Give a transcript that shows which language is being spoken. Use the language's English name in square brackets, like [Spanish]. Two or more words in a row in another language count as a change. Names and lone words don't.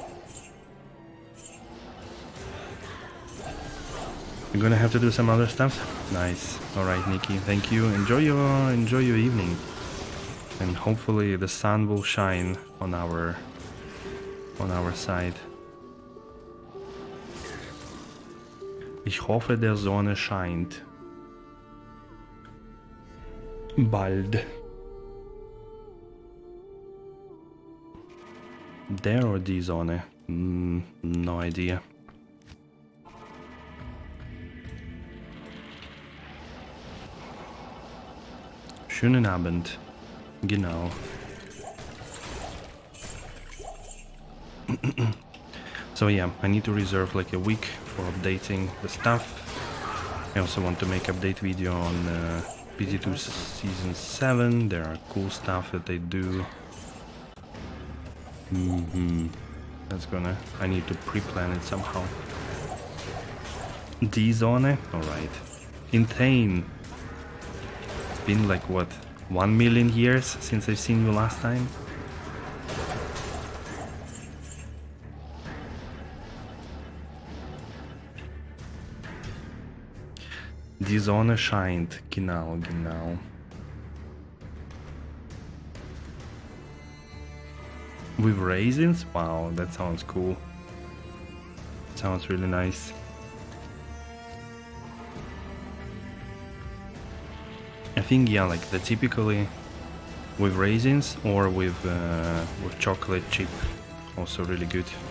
[English] You're gonna have to do some other stuff? Nice. Alright, Nikki, thank you. Enjoy your evening. And hopefully the sun will shine on our side. [German] Ich hoffe, der Sonne scheint. Bald. Der or die Sonne? [English] No idea. [German] Schönen Abend. Genau. [English] So yeah, I need to reserve like a week for updating the stuff. I also want to make update video on PT2 Season 7. There are cool stuff that they do. I need to pre-plan it somehow. D-Zone? Alright. Insane. It's been like what, 1 million years since I've seen you last time? [German] Die Sonne scheint, genau. [English] With raisins? Wow, that sounds cool. Sounds really nice. I think yeah, like the typically with raisins or with chocolate chip, also really good.